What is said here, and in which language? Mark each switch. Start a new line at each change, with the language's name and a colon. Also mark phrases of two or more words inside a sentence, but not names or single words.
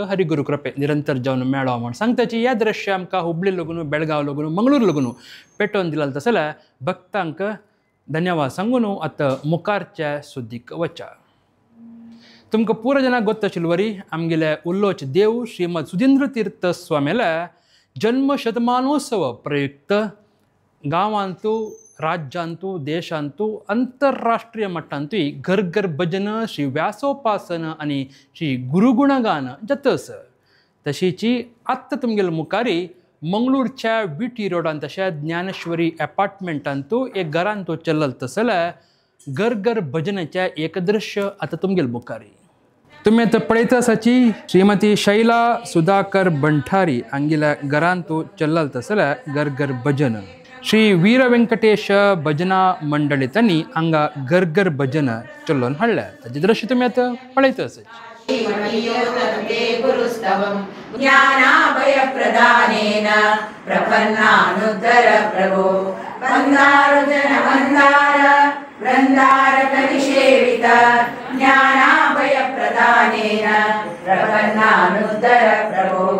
Konkani: हरिगुरू कृपे निरंतर जावन मेळो म्हण सांगताची ह्या दृश्य आमकां हुबळी लगून बेळगांव लगून मंगळूर लगून पेटोवन दिलां तसल्या भक्तांक धन्यवाद सांगून आतां मुखारच्या सुद्दीक वचा तुमकां पुरो जनाक गोत्ताशिल्लें वरी आमगेले उल्लोच देव श्रीमद सुधींद्र तीर्थ स्वामीले जन्म शतमानोत्सव प्रयुक्त गांवांतू राज्यांतू देशांतू अंतरराष्ट्रीय मट्टांतूय घर घर भजन श्री व्यासोपासन आनी श्री गुरुगुणगान जातस तशीची आत्ता तुमगेले मुखारी मंगळूरच्या विटी रोडान तशें ज्ञानेश्वरी अपार्टमेंटांतू एक घरांतू चलल तसल्या घर घर भजनाच्या एक दृश्य आतां तुमगेले मुखारी तुम्ही आतां पळयता आसाची श्रीमती शैला सुधाकर बंठारी हांगेल्या घरांतू चलल तसल्या घर घर भजन श्री वीर वेंकटेश भजना मंडळींनी हांगा घर घर भजन चलोवन हाडल्या ताचे दृश्य तुमी आतां पळयता आसाची
Sanskrit: ज्ञानाभयप्रदानेन प्रपन्नानुद्धर प्रभो वन्दारुजन वन्दार वृन्दारकनिषेवित ज्ञानाभयप्रदानेन प्रपन्नानुद्धर प्रभो